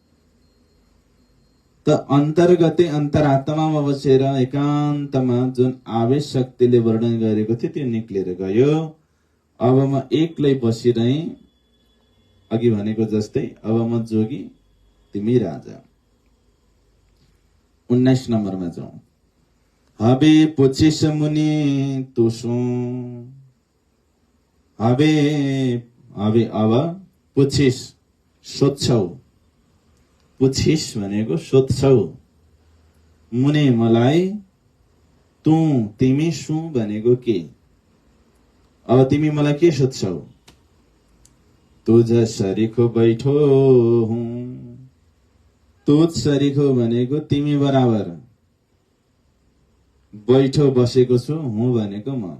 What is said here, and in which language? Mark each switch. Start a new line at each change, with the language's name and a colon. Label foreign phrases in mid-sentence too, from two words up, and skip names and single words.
Nepali: त अन्तर्गते अन्तरात्मामा बसेर एकान्तमा जुन आवेश शक्तिले वर्णन गरेको थियो त्यो निक्लेर गयो। अब म एक्लै बसिरहे, अघि भनेको जस्तै अब म जोगी तिमी राजा। 19 नम्बरमा जाउँ।
Hindi: हबे पुछिस मुनि तुसो, हबे हबे
Nepali: अब पुछिस सोध्छौ, पुछिस भनेको सोध्छौ, मुनि मलाई, तू तिमी सु भनेको के, अब तिमी मलाई के सोध्छौ।
Hindi: तुझ सरीखो बैठो हुँ, तुझ सरीखो
Nepali: भनेको तिमी बराबर, बैठो बसेको छु, हुँ भनेको म।